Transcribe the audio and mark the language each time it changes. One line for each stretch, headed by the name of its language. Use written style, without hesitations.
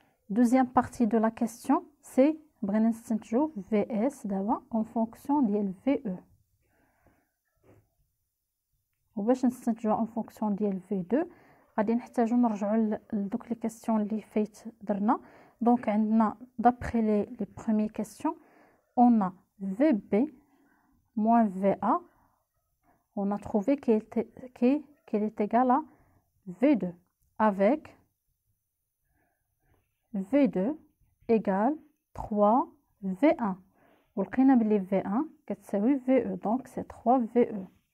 French: Deuxième partie de la question, c'est
Arabic: بغينا نستنتجو
French: VS دابا en fonction ديال VE.
Arabic: وباش نستنتجو
French: en fonction
Arabic: ديال V2 غادي نحتاجو نرجعو لدوك لي كيسيون اللي فايت درنا. دونك عندنا
French: d'après les premières questions on a VB moins VA. on a trouvé qu'elle est égale à V2 avec V2 égale 3 V1
Arabic: ولقينا بلي V1 كتساوي VE
French: donc c'est 3 VE.